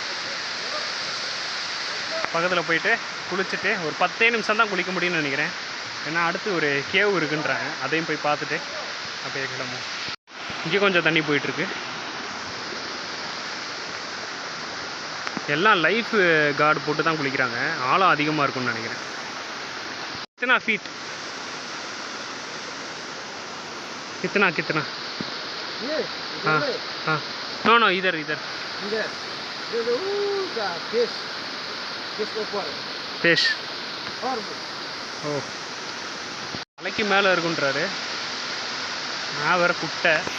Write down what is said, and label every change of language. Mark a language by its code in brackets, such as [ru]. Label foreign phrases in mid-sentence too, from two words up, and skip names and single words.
[ta] பக்கத்தில் போயிட்டு குளிச்சுட்டு ஒரு 10 நிமிஷம் தான் குளிக்க முடியும்னு நினைக்கிறேன். ஏன்னா அடுத்து ஒரு கேவ் இருக்குன்றாங்க. அதையும் போய் பார்த்துட்டு அப்படியே கிளம்பும். இங்கே கொஞ்சம் தண்ணி போயிட்டுருக்கு. எல்லாம் லைஃப் கார்டு போட்டு தான் குளிக்கிறாங்க. ஆழம் அதிகமாக இருக்கும்னு நினைக்கிறேன். [hi] कितना फीट? कितना कितना? ये हाँ हाँ. [en] no no [hi] इधर इधर. इधर ये का फिश ऊपर फिश. और [ta] ஓ மலைக்கு மேலே இருக்குன்றாரு. நான் வேற குட்டை.